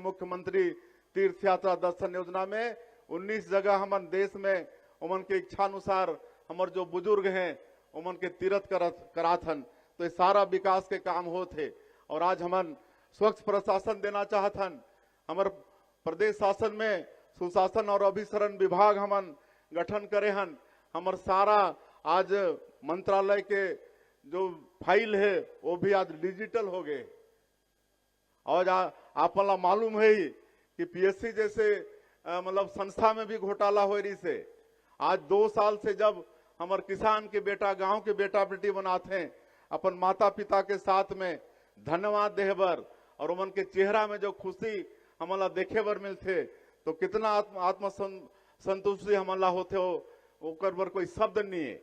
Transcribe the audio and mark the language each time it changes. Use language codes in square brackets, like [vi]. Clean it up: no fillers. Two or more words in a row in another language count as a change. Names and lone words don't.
[hne] मुख्यमंत्री तीर्थ यात्रा दर्शन योजना में 19 जगह हमन देश में उमन के इच्छा अनुसार हमार जो बुजुर्ग हैं उमन के तीर्थ करात हन। तो ये सारा विकास के काम होते। और आज हमन स्वच्छ प्रशासन देना चाहत हन। हमारे प्रदेश शासन में सुशासन और अभिसरण विभाग हमन गठन करे हन। हमार सारा आज मंत्रालय के जो फाइल है वो भी आज डिजिटल हो गए। और आपला मालूम है कि पीएससी जैसे मतलब संस्था में भी घोटाला हो रही से। आज 2 साल से जब हमारे किसान के बेटा गांव के बेटा बेटी बनाते हैं अपन माता पिता के साथ में धन्यवाद देहबर और उमन के चेहरा में जो खुशी हमला देखे बर मिलते, तो कितना आत्म संतुष्टि हमला होते हो ओकर बर कोई शब्द नहीं है।